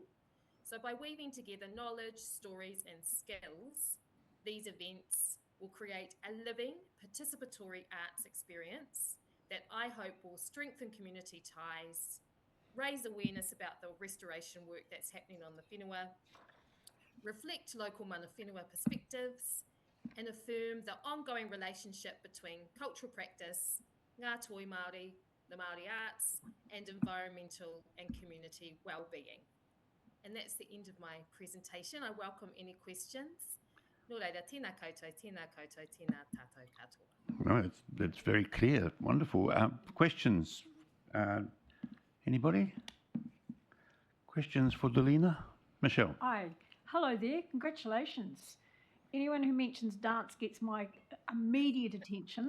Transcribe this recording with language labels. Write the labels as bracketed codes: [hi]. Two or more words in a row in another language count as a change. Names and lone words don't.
[en] So by weaving together knowledge, stories, and skills, these events will create a living, participatory arts experience that I hope will strengthen community ties, raise awareness about the restoration work that's happening on the whenua, reflect local [mi] mana whenua [en] perspectives, and affirm the ongoing relationship between cultural practice, [mi] ngā toi Māori, [en] the Māori arts, and environmental and community well-being. And that's the end of my presentation. I welcome any questions. [mi] Nō reira, tēnā koutou, tēnā koutou, tēnā tātou katoa. [en] No, it's very clear. Wonderful. Questions? Anybody? Questions for Delina? Michelle? Hi. Hello there. Congratulations. Anyone who mentions dance gets my immediate attention.